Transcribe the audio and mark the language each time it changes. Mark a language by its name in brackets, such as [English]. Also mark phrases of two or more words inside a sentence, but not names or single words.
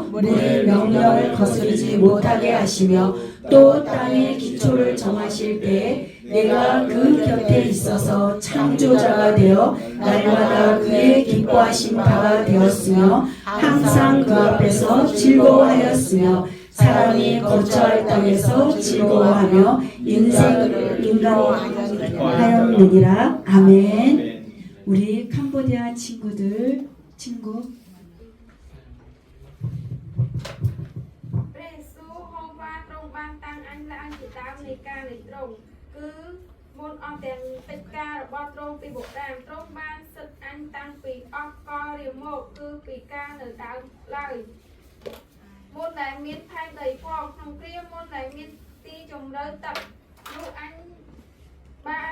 [Korean] 물의 명령을 거스르지 못하게 하시며 또 땅의 기초를 정하실 때에 내가 그 곁에 있어서 창조자가 되어 날마다 그의 기뻐하신 바가 되었으며 항상 그 앞에서 즐거워하였으며 사람이 거처할 땅에서 즐거워하며 인생을 인간하였느니라. 아멘. 우리 캄보디아 친구 [Khmer] គឺមុនអស់ទាំងកិច្ចការរបស់ទ្រង់ពីបុរាណទ្រង់បានសិទ្ធអញតាំងពីអស់កលរៀងមកគឺពីការនៅដើមឡើយមុនដែលមានផែនដីផងក្នុងគ្រាមុនដែលមានទីជម្រៅទឹកនោះអញបាន